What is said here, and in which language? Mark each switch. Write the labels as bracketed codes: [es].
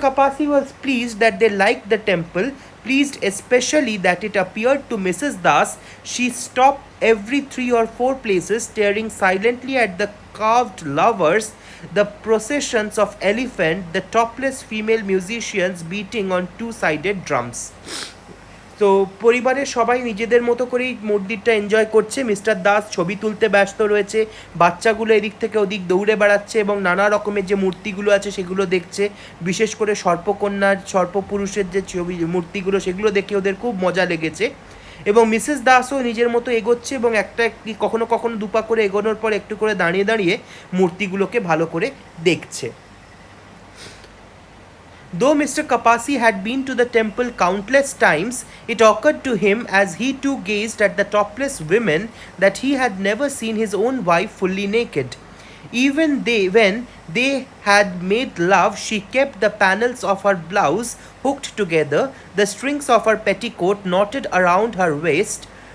[en] Kapasi was pleased that they liked the temple, pleased especially that it appeared to Mrs. Das. She stopped every 3 or 4 places, staring silently at the carved lovers, the processions of elephant, the topless female musicians beating on 2-sided drums. [bn] তো পরিবারের সবাই নিজেদের মতো করেই মন্দিরটা enjoy করছে। Mister Das ছবি তুলতে ব্যস্ত রয়েছে, বাচ্চাগুলো এদিক থেকে ওদিক দৌড়ে বেড়াচ্ছে এবং নানা রকমের যে মূর্তিগুলো আছে সেগুলো দেখছে। বিশেষ করে সর্পকন্যার, সর্পপুরুষের যে ছবি মূর্তিগুলো, সেগুলো দেখে ওদের খুব মজা লেগেছে। এবং মিসেস দাসও নিজের মতো এগোচ্ছে এবং একটি কখনো কখনো দুপা করে এগোনোর পর একটু করে দাঁড়িয়ে দাঁড়িয়ে মূর্তিগুলোকে ভালো করে দেখছে। [en] Though Mr. Kapasi had been to the temple countless times, it occurred to him as he too gazed at the topless women that he had never seen his own wife fully naked. Even when they had made love, she kept the panels of her blouse hooked together, the strings of her petticoat knotted around her waist.